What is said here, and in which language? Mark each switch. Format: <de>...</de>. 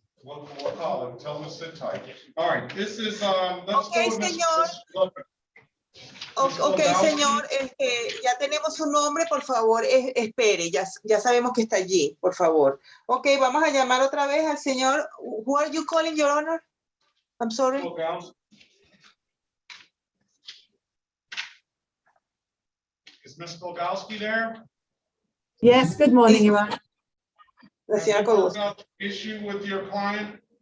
<en>We'll call him, tell him to sit tight. All right, this is, let's Okay, go with</en> <es>señor. Ok, señor, ya tenemos su nombre, por favor, espere, ya sabemos que está allí, por favor. Ok, vamos a llamar otra vez al señor.</es> <en>Who are you calling, Your Honor? I'm sorry. Is Ms. Kolgowski there? Yes, good morning, Your Honor. Have you worked out the issue with your client?</en>